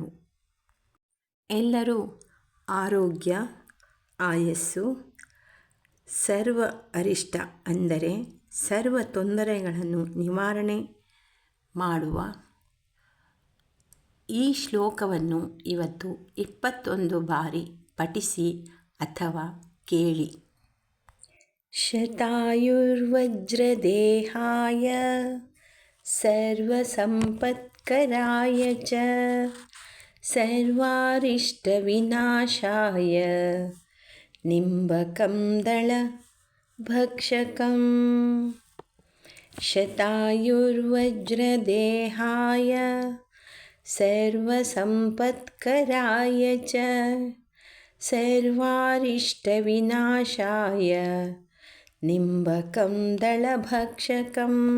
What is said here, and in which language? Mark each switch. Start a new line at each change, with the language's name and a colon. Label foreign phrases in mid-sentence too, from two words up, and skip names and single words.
Kannada: ಎಲ್ಲರೂ ಆರೋಗ್ಯ, ಆಯಸ್ಸು, ಸರ್ವ ಅರಿಷ್ಟ ಅಂದರೆ ಸರ್ವ ತೊಂದರೆಗಳನ್ನು ನಿವಾರಣೆ ಮಾಡುವ ಈ ಶ್ಲೋಕವನ್ನು ಇವತ್ತು 21 ಬಾರಿ ಪಠಿಸಿ ಅಥವಾ ಕೇಳಿ.
Sanskrit: ಶತಾಯುರ್ವಜ್ರದೇಹಾಯ ಸರ್ವಸಂಪತ್ಕರಾಯ ಚ ಸರ್ವಾರಿಷ್ಟವಿನಾಶಾಯ ನಿಂಬಕಂ ದಳಭಕ್ಷಕಂ. ಶತಾಯುರ್ವಜ್ರದೇಹಾಯ ಸರ್ವಸಂಪತ್ಕರಾಯ ಚ ಸರ್ವಾರಿಷ್ಟವಿನಾಶಾಯ ನಿಂಬಕಂ ದಳಭಕ್ಷಕಂ.